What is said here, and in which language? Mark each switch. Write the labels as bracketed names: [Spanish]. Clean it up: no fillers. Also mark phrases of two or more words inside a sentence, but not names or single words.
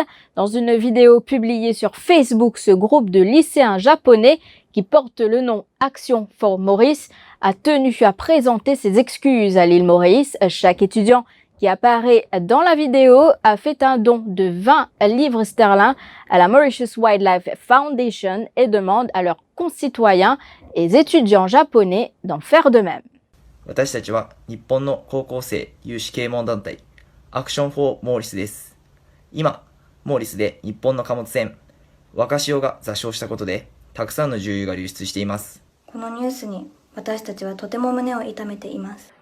[French] Dans une vidéo publiée sur Facebook, ce groupe de lycéens japonais qui porte le nom Action for Maurice a tenu à présenter ses excuses à l'île Maurice. Chaque étudiant qui apparaît dans la vidéo a fait un don de 20 livres sterling à la Mauritius Wildlife Foundation et demande à leurs concitoyens et étudiants japonais d'en faire de même. [Japanese] 私たちは日本の高校生有志啓蒙団体アクション・フォー・モーリスです。今、モーリスで日本の貨物船若潮が座礁したことでたくさんの重油が流出しています。このニュースに私たちはとても胸を痛めています。